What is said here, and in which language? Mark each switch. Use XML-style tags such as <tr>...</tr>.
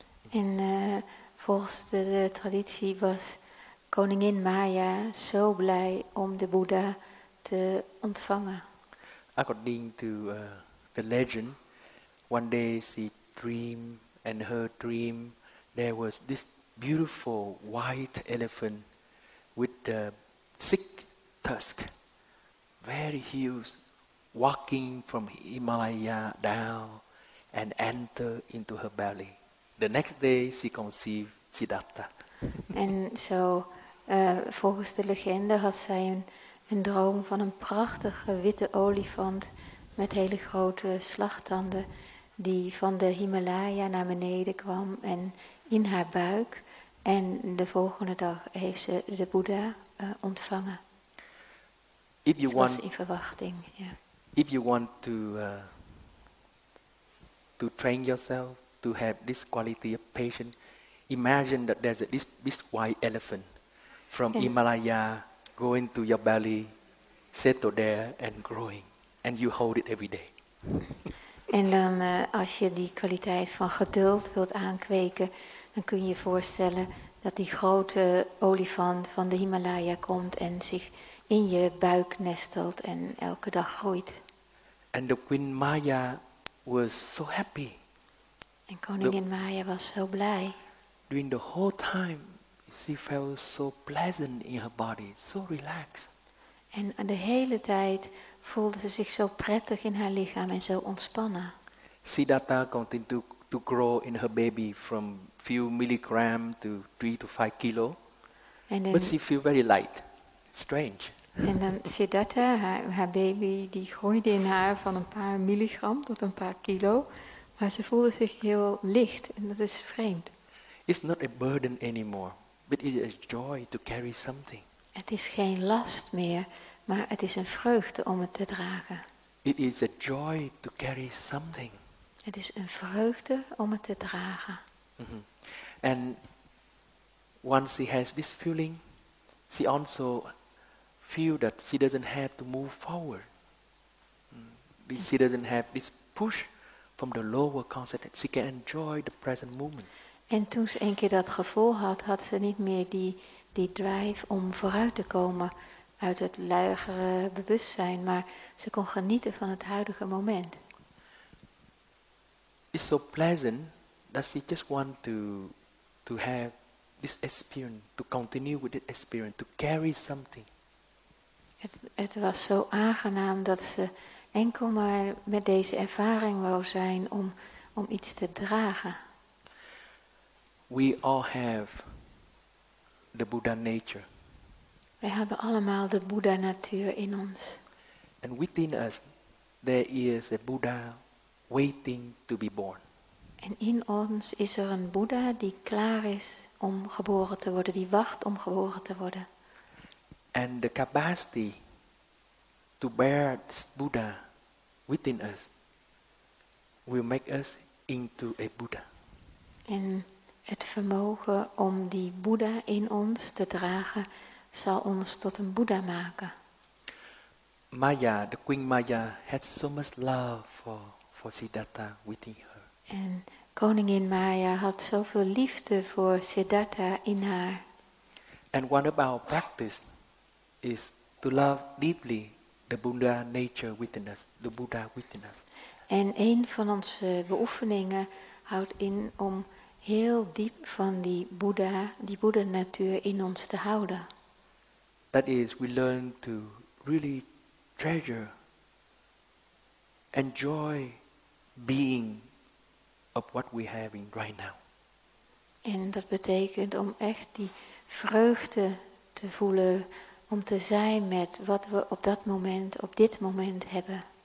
<nl>en volgens de traditie was koningin Maya zo blij om de Boeddha te ontvangen.</nl> <en>According to the legend, one day she dreamed, and her dream there was this beautiful white elephant with the 6 tusks, very huge, walking from Himalaya down and enter into her belly. The next day she conceived Siddhartha.</en> <nl>En zo, volgens de legende had zij een droom van een prachtige witte olifant met hele grote slagtanden die van de Himalaya naar beneden kwam en in haar buik. En de volgende dag heeft ze de Boeddha ontvangen. Ze was in verwachting. Ja.</nl> <en>If you want to train yourself to have this quality of patience, imagine that there's this white elephant from Himalaya going to your belly, settle there and growing, and you hold it every day.</en> <nl>En dan als je die kwaliteit van geduld wilt aankweken, dan kun je je voorstellen dat die grote olifant van de Himalaya komt en zich in je buik nestelt en elke dag groeit.</nl> <en>And the Queen Maya was so happy.</en> <nl>En koningin Maya was zo blij.</nl> <en>During the whole time, she felt so pleasant in her body, so relaxed.</en> <nl>En de hele tijd voelde ze zich zo prettig in haar lichaam en zo ontspannen.</nl> <en>Siddhartha continued to grow in her baby from few milligram to 3 to 5 kilo. But she feel very light. Strange.</en> <nl>En dan Siddhartha, haar baby, die groeide in haar van een paar milligram tot een paar kilo. Maar ze voelde zich heel licht en dat is vreemd.</nl> <en>It's not a burden anymore, but it is a joy to carry something.</en> <nl>Het is geen last meer, maar het is een vreugde om het te dragen.</nl> <en>It is a joy to carry something.</en> <nl>Het is een vreugde om het te dragen. Mm-hmm.</nl> <en>And once she has this feeling, she also feel that she doesn't have to move forward. She doesn't have this push from the lower consciousness. She can enjoy the present moment.</en> <nl>En toen ze een keer dat gevoel had, had ze niet meer die drive om vooruit te komen uit het lagere bewustzijn, maar ze kon genieten van het huidige moment.</nl> <en>It's so pleasant that she just want to have this experience, to continue with this experience, to carry something.</en> <nl>Het was zo aangenaam dat ze enkel maar met deze ervaring wou zijn om iets te dragen.</nl> <en>We all have the Buddha nature.</en> <nl>Wij hebben allemaal de Boeddha-natuur in ons.</nl> <en>And within us there is a Buddha waiting to be born.</en> <nl>En in ons is er een Boeddha die klaar is om geboren te worden, die wacht om geboren te worden.</nl> <en>And the capacity to bear this Buddha within us will make us into a Buddha.</en> <nl>En het vermogen om die Boeddha in ons te dragen zal ons tot een Boeddha maken.</nl> <en>Maya, the Queen Maya, had so much love for Siddhartha within her.</en> <nl>En koningin Maya had zoveel liefde voor Siddhartha in haar.</nl> <en>And one of our practice is to love deeply the Buddha nature within us, the Buddha within us.</en> <nl>En een van onze beoefeningen houdt in om heel diep van die Boeddha-natuur in ons te houden.</nl> <en>That is, we learn to really treasure, enjoy being of what we have in right now.</en> <nl>En dat betekent om echt die vreugde te voelen, om te zijn met wat we op dit moment hebben.</nl>